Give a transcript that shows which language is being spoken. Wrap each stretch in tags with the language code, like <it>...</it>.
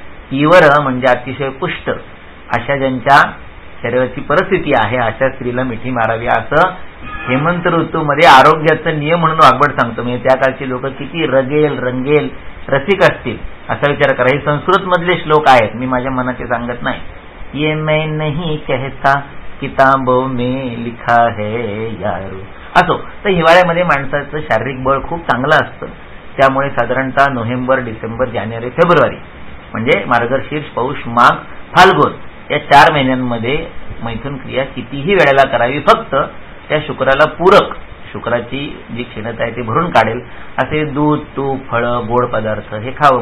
<mr>पीवर म्हणजे अतिशय पुष्ट, अशा ज्यांच्या शरीराची परिस्थिती आहे अशा स्त्रीला मिठी मारावी, असं हेमंत ऋतूमध्ये आरोग्याचा नियम म्हणून वाघवट सांगतो. म्हणजे त्या काळची लोक किती रगेल रंगेल रसिक असतील असा विचार करा. हे संस्कृत मधले श्लोक आहेत, मी माझ्या मनाचे सांगत नाही.</mr> <hi>ये मैं नहीं कहता किताबों में लिखा है यारो.</hi> <mr>असो, तर हिवाळ्यामध्ये माणसाचं शारीरिक बळ खूप चांगलं असतं. त्यामुळे साधारणतः नोव्हेंबर, डिसेंबर, जानेवारी, फेब्रुवारी, म्हणजे मार्गशीर्ष, पौष, माघ, फाल्गुन या 4 महिन्यांमध्ये मैथुन क्रिया कितीही वेळेला करावी. फक्त त्या शुक्राला पूरक, शुक्राची जी क्षीणता आहे ती भरून काढेल असे दूध, तूप, फळं, गोड पदार्थ हे खावं.</mr>